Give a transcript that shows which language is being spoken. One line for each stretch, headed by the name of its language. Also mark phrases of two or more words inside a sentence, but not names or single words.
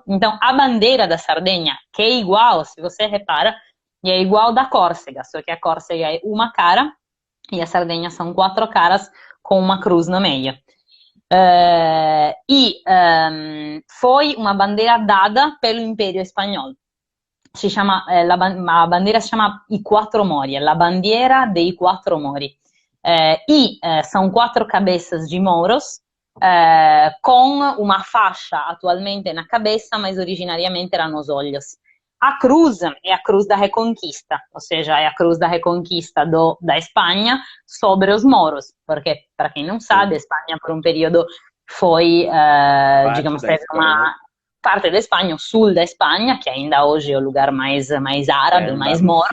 Portuguese: Então, a bandeira da Sardenha, que é igual, se você repara, é igual da Córcega, só que a Córcega é uma cara e a Sardenha são 4 caras com uma cruz no meio. Foi uma bandeira dada pelo Império Espanhol.
Italian: Si chiama, la bandiera si chiama I Quattro Mori, la bandiera dei Quattro Mori.
Portuguese: São 4 cabeças de moros, com uma faixa atualmente na cabeça, mas originariamente erano os olhos. A cruz é a cruz da Reconquista, ou seja, é a cruz da Reconquista da Espanha sobre os moros, porque, para quem não sabe, a Espanha por um período foi, digamos, teve uma parte da Espanha, o sul da Espanha, que ainda hoje é o lugar mais árabe, mais moro.